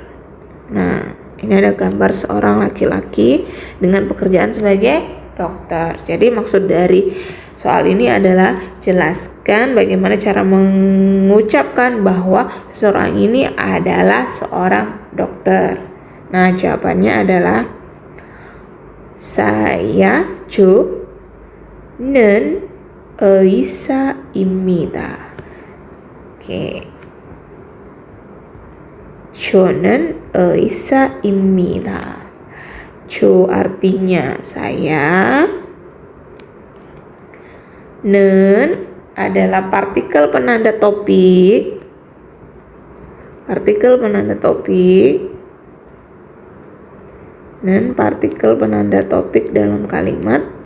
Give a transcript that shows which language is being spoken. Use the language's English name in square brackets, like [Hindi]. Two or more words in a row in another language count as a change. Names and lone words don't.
[Indonesian] Nah, ini ada gambar seorang laki-laki dengan pekerjaan sebagai dokter. Jadi maksud dari soal ini adalah jelaskan bagaimana cara mengucapkan bahwa seseorang ini adalah seorang dokter. Nah, jawabannya adalah saya [Korean] 저는 의사입니다. 오케이. 저는 의사입니다. [Indonesian] 저 artinya saya. 는 adalah partikel penanda topik. Partikel penanda topik. Nen partikel penanda topik dalam kalimat.